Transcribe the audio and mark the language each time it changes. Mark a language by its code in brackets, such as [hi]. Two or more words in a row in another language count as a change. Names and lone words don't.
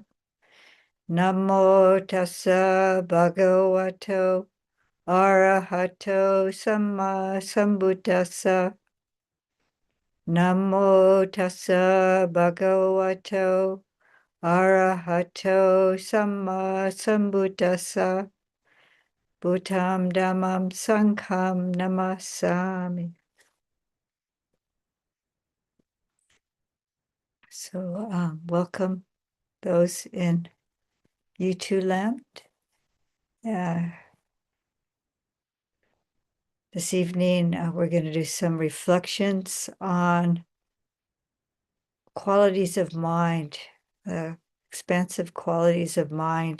[pi] Namo tassa bhagavato arahato samma sambuddhassa. Namo tassa bhagavato arahato samma sambuddhassa. Buddham dhammam sangham namasami. [en] So welcome those in U2 land. This evening, we're going to do some reflections on qualities of mind, expansive qualities of mind.